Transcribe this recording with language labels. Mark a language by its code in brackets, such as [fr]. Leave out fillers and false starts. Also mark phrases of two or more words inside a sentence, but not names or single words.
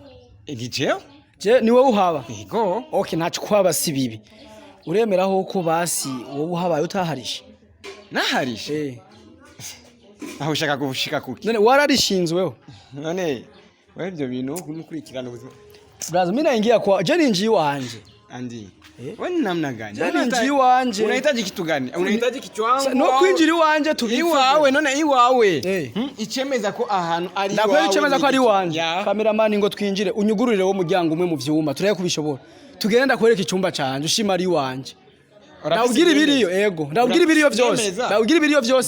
[rn] igijeo je ni wowe uhaba yego okay ntacu kwaba si bibi uremeraho ko basi wowe uhabaye utaharishe naharishe aho ushaka gushika kuki none wararishinzweho none wewe ibyo bintu kumukurikirana ubuzima [sw] Braza mimi naingia kwa [rn] je ninji wanje. [sw] Andi. Wewe ni namna gani? [rn] Je ninji wanje. [sw] Unahitaji kitu gani? Unahitaji kichwangu. [rn] No kwinjira wanje iwawe none iwawe. Icemeza ko ahantu ari iwawe. Nakwe icemeza ko ari wanje. Cameraman ngo twinjire unyugururire wo muryango umwe mu vyuma tureye kubishobora. Tugenda kwereka icyumba canje ushima ari wanje. Ndabwira ibiriyo ego. Ndabwira ibiriyo byose. Ndabwira ibiriyo byose.